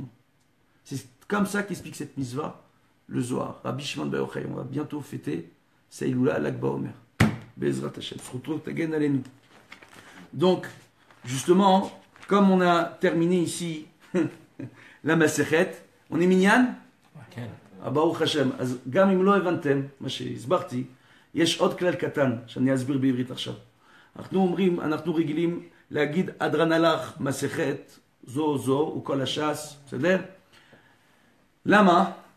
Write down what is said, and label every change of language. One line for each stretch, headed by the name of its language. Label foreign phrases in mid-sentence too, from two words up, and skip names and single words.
French: C'est comme ça qu'explique cette mitzvah, le Zohar. Rabbi Shimon Bar Yochai, on va bientôt fêter Seïloula Lag BaOmer.
Hebrew: בעזרת השם.
French: Donc, justement, comme on a terminé ici la Masechet, on est minyan?
Hebrew: ברוך השם. אז גם אם לא הבנתם מה שהסברתי, יש עוד כלל קטן שאני אסביר בעברית עכשיו. אנחנו רגילים להגיד אדרן הלך מסכת זו וכל הש"ס, בסדר? למה?